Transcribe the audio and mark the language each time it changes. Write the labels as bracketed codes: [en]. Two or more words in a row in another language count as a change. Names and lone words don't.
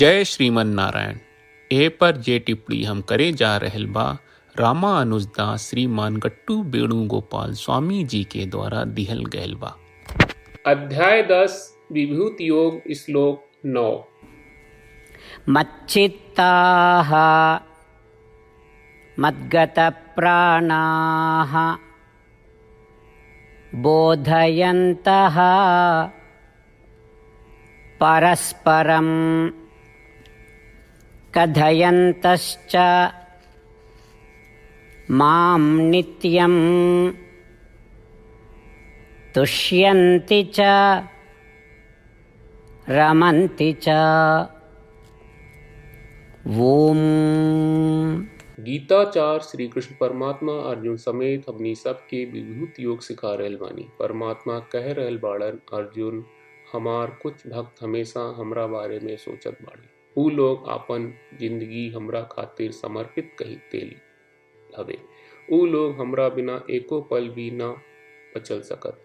[bho] जय श्रीमन नारायण। ए पर जे टिप्पणी हम करे जा रहल बा रामानुजदास श्रीमान गट्टू वेणुगोपाल स्वामी जी के द्वारा दिहल गयल बा। अध्याय 10 विभूति योग श्लोक 9। [sa] मच्चित्ताः मद्गतप्राणाः बोधयन्तः परस्परं कथयन्तश्च मां नित्यं तुष्यन्ति च रमन्ति च। [bho] ओम। गीताचार श्री कृष्ण परमात्मा अर्जुन समेत हमनी सबके विभूति योग सिखा रहल बानी। परमात्मा कह रहल बाड़न, अर्जुन हमार कुछ भक्त हमेशा हमरा बारे में सोचत बाड़े। ऊ लोग आपन जिंदगी हमरा खातिर समर्पित कही देल हवे। ऊ लोग हमरा बिना एको पल भी ना बचल सकत।